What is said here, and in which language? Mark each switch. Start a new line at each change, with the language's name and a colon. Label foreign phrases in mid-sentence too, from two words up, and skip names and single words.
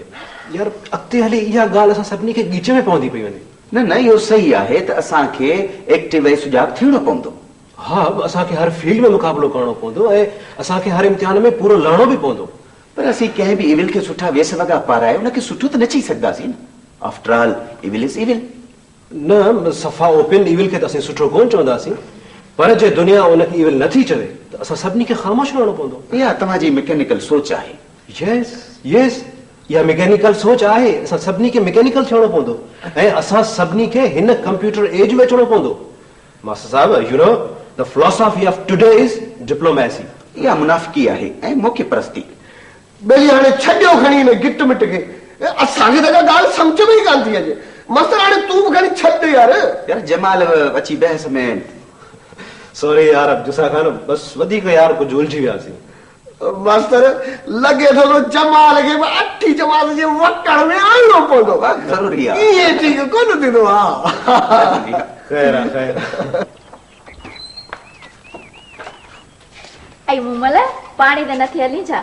Sindhi: यार अॻिते हली इहा ॻाल्हि असां सभिनी खे गीचे में पवंदी पई वञे। न इहो सही आहे त असांखे एक्टिव ऐं सुजाॻ थियणो पवंदो। हा, असांखे हर फील्ड में मुक़ाबिलो करणो पवंदो ऐं असांखे हर इम्तिहान में पूरो लड़णो बि पवंदो। पर असीं कंहिं बि इविल खे सुठा वेस वॻा पाराए उनखे सुठो त न चई सघंदासीं न।
English: After all evil is evil.
Sindhi: न सफ़ा
English: open evil
Sindhi: खे त असीं सुठो कोन चवंदासीं, पर जे दुनिया उनखे इविल नथी चवे त असां सभिनी खे ख़ामोश रहणो पवंदो। इहा तव्हांजी मैकेनिकल सोच आहे।
English: yes yes,
Sindhi: इहा मैकेनिकल सोच आहे। असां सभिनी खे मैकेनिकल थियणो पवंदो ऐं असां सभिनी खे हिन
English: computer age
Sindhi: में अचणो पवंदो। मास्टर साहब,
English: You know the philosophy of today is diplomacy.
Sindhi: इहा मुनाफ़िकी आहे ऐं मौक़े परस्ती। भली हाणे छॾियो खणी हिन गिट मिट खे, असांखे त ॻाल्हि सम्झ में ई कान थी अचे। मस्तर हाणे तूं बि खणी छॾ यार। यार जमाल अची बहस में। सॉरी यार, अब जुसा खान बस वधीक यार कुझु उलझी वियासीं। मास्तर लॻे थो जमाल खे 8वीं जमात जे वकड़ में आणणो पवंदो। ज़रूरी आहे, ईअं ठीकु कोन थींदो। हा ख़ैर आहे, ख़ैर। ऐं मूमल पाणी त नथी हली छा?